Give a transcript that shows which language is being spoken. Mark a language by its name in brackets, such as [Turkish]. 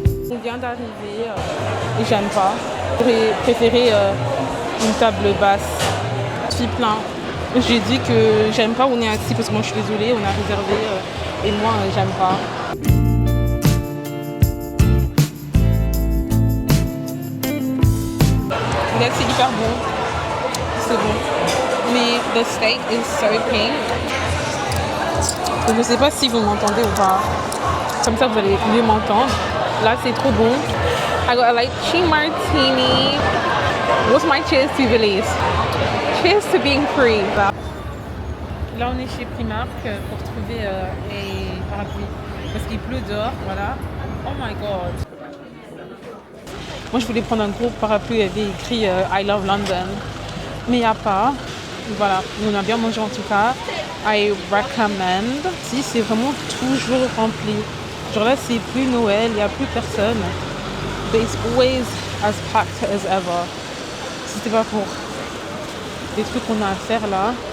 [French] On vient d'arriver et j'aime pas. J'aurais préféré une table basse. Je suis plein. J'ai dit que j'aime pas où on est assis parce que moi je suis désolée, on a réservé et moi j'aime pas. Là c'est hyper bon, c'est bon. [English] Mais the steak is so pink. [French] Je sais pas si vous m'entendez ou pas. Comme ça vous allez mieux m'entendre. Là c'est trop bon. [English] I got a lychee martini. What's my cheers to Belize? Cheers to being free. [French] Là on est chez Primark pour trouver un parapluie. Parce qu'il pleut dehors, voilà. [English] Oh my god. [French] Moi je voulais prendre un gros parapluie, il y avait écrit [English] I love London. [French] Mais il n'y a pas. Voilà, on a bien mangé en tout cas. [English] I recommend. [French] Si c'est vraiment toujours rempli. Genre là c'est plus Noël, il n'y a plus personne. [English] But it's always as packed as ever. [French] Si c'était pas pour les trucs qu'on a à faire là.